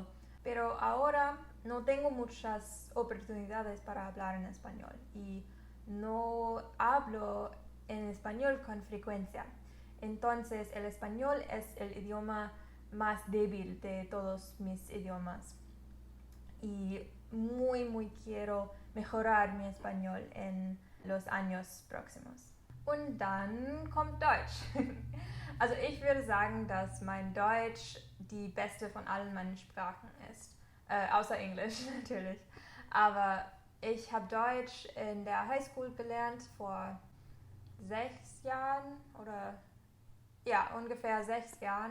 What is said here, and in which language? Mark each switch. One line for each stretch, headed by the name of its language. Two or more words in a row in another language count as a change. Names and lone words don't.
Spanish: Pero ahora no tengo muchas oportunidades para hablar en español y no hablo en español con frecuencia. Entonces el español es el idioma más débil de todos mis idiomas. Y muy quiero mejorar mi español en los años próximos.
German: Und dann kommt Deutsch. Also ich würde sagen, dass mein Deutsch die beste von allen meinen Sprachen ist. Außer Englisch natürlich. Aber ich habe Deutsch in der Highschool gelernt vor 6 Jahren oder ja, ungefähr 6 Jahren.